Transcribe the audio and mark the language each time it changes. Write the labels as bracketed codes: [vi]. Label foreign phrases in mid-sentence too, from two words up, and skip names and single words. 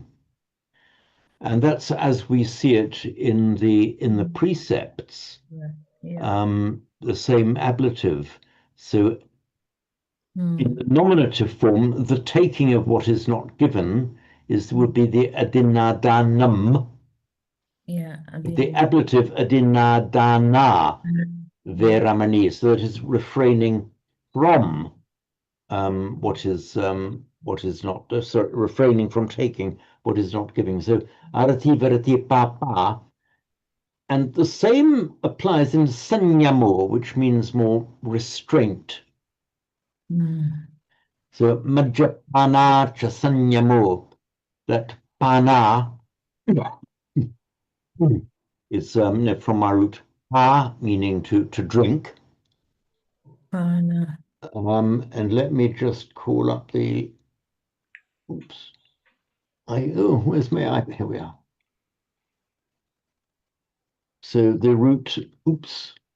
[en] And that's as we see it in the precepts. Yeah. The same ablative. So in the nominative form, the taking of what is not given would be the adinadanam. Yeah. The ablative [pi] adinadana veramani. [en] So it is refraining from what is not refraining from taking what is not giving. [pi] So arati varati papa. [en] And the same applies in sanyamo, which means more restraint. [pi] So majjapana cha sanyamo, [en] that pana is from our root pa, meaning to drink. Pana. And let me just call up the, oops. Where's my iPad? Here we are. So the root, oops.